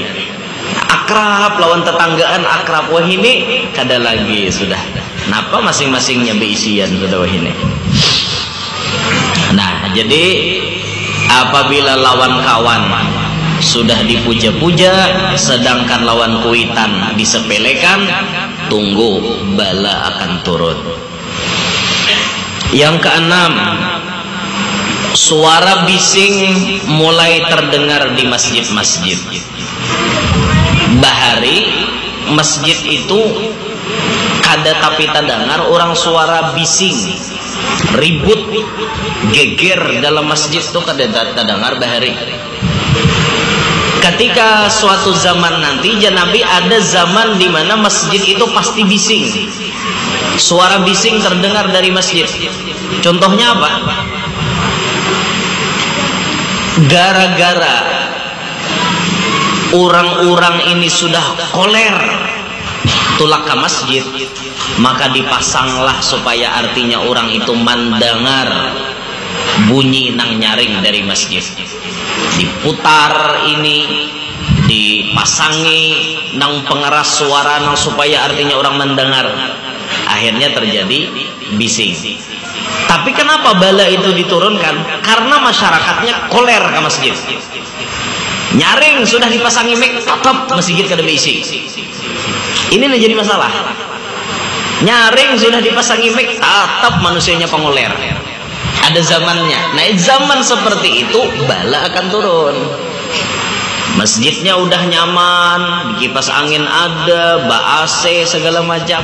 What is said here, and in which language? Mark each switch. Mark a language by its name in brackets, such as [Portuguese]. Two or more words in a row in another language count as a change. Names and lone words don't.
[Banjar] Akrab lawan tetanggaan akrab wah ini kada lagi sudah. Napa masing-masingnya beisian sudah wah ini. Nah jadi apabila lawan kawan sudah dipuja-puja sedangkan lawan kuitan disepelekan, tunggu bala akan turun. [Indonesian] Yang keenam, suara bising mulai terdengar di masjid-masjid. [Banjar] Bahari masjid itu kada tapi terdengar orang suara bising, ribut, geger dalam masjid itu kada terdengar bahari. [Indonesian] Ketika suatu zaman nanti Nabi ada zaman di mana masjid itu pasti bising. Suara bising terdengar dari masjid. Contohnya apa? Gara-gara orang-orang ini sudah koler tulak ke masjid, maka dipasanglah supaya artinya orang itu mendengar bunyi nang nyaring dari masjid. Diputar ini, dipasangi nang pengeras suara nang supaya artinya orang mendengar. Akhirnya terjadi bising. Tapi kenapa bala itu diturunkan? [Banjar] Karena masyarakatnya koler ke masjid. Nyaring sudah dipasangi mic, tetap masjid kada bising. [Indonesian] Ini menjadi masalah. [Banjar] Nyaring sudah dipasangi mic, tetap manusianya pengoler. [Indonesian] Ada zamannya. Nah, zaman seperti itu bala akan turun. Masjidnya udah nyaman, kipas angin ada, AC segala macam.